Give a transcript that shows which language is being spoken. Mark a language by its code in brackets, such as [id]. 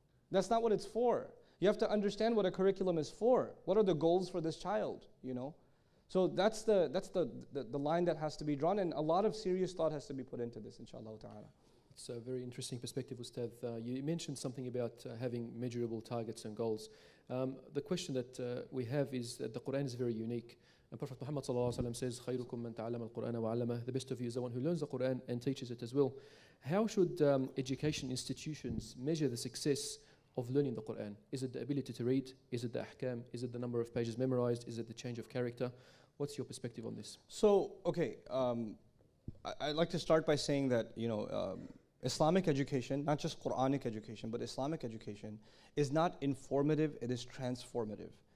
[en] That's not what it's for. You have to understand what a curriculum is for. What are the goals for this child, you know? So that's the line that has to be drawn, and a lot of serious thought has to be put into this, inshallah ta'ala. It's a very interesting perspective, Ustad. You mentioned something about having measurable targets and goals. The question that we have is that the Quran is very unique. And Prophet Muhammad ﷺ says, [ar] خَيْرُكُمْ مَنْ تَعَلَّمَ الْقُرْآنَ وَعَلَّمَهُ. [en] The best of you is the one who learns the Quran and teaches it as well. How should education institutions measure the success of learning the Quran? Is it the ability to read? Is it the ahkam? Is it the number of pages memorized? Is it the change of character? What's your perspective on this? So, okay, I'd like to start by saying that, Islamic education, not just Quranic education, but Islamic education, is not informative, it is transformative.